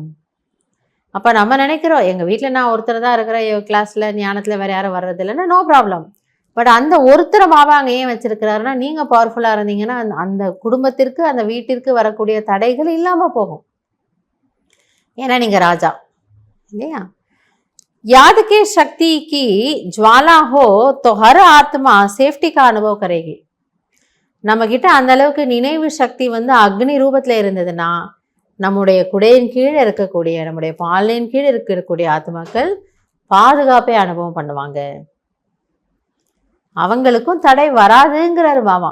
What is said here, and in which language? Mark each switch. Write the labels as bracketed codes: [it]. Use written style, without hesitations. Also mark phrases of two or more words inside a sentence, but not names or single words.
[ta] அப்போ நம்ம நினைக்கிறோம், எங்கள் வீட்டில் நான் ஒருத்தர் தான் இருக்கிற கிளாஸில் ஞானத்தில் வேறு யாரும் வர்றது இல்லைன்னா [en] no problem. [ta] பட் அந்த ஒருத்தரை பாபா அங்கே ஏன் வச்சிருக்கிறாருன்னா, நீங்கள் பவர்ஃபுல்லாக இருந்தீங்கன்னா அந்த குடும்பத்திற்கு, அந்த வீட்டிற்கு வரக்கூடிய தடைகள் இல்லாமல் போகும். ஏன்னா நீங்கள் ராஜா இல்லையா? [hi] याद के शक्ति की ज्वाला हो तो हर आत्मा सेफ्टी का अनुभव करेगी. [ta] நம்ம கிட்ட அந்த அளவுக்கு நினைவு சக்தி அக்னி ரூபத்தில் இருந்ததுன்னா, நம்முடைய குடையின் கீழே இருக்கக்கூடிய, நம்முடைய பாலின் கீழே இருக்கக்கூடிய ஆத்மாக்கள் பாதுகாப்பை அனுபவம் பண்ணுவாங்க, அவங்களுக்கும் தடை வராதுங்கிறாரு பாபா.